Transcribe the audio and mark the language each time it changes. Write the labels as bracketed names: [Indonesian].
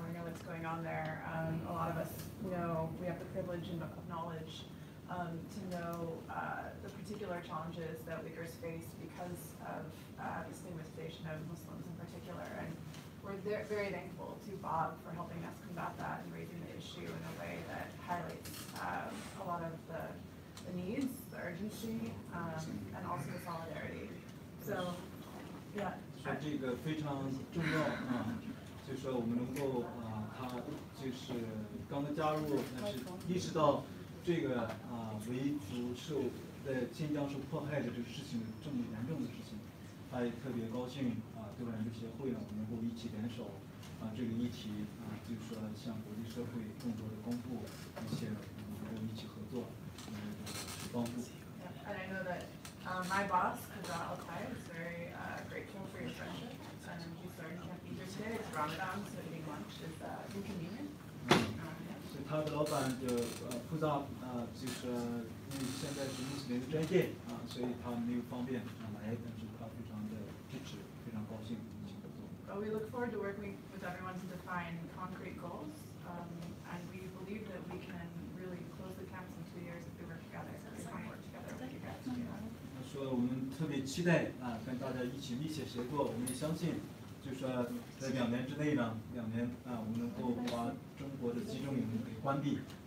[English] We know what's going on there. A lot of us know we have the privilege of knowledge to know the particular challenges that Uyghurs face because of the stigmatization of Muslims in particular. And we're very thankful to Bob for helping us combat that and raising the issue in a way that highlights a lot of the needs, the urgency, and also the solidarity. So, yeah. [Chinese] 说这个非常重要就是说我们能够他就是刚刚加入，但是意识到这个维族在新疆受迫害的这个事情这么严重的事情，他也特别高兴对华援助协会呢，我们能够一起联手这个议题就是说向国际社会更多的公布，并且我们能够一起合作帮助。 [English] And I know that my boss, Kaza Altai, is very grateful for your friendship. And he's sorry he can't be here today. It's Ramadan, so eating lunch is inconvenient. [Chinese] 所以他的老板的库扎就是因为现在是穆斯林的专业所以他没有方便来，但是他非常的支持，非常高兴一起合作。 [English] But we look forward to working with everyone to define concrete goals, and we believe that we can really close the camps in 2 years if we work together. We can work together with you guys. [Chinese] 他说我们特别期待跟大家一起密切协作，我们也相信，就是说在2年之内呢，2年我们能够把中国的集中营给关闭。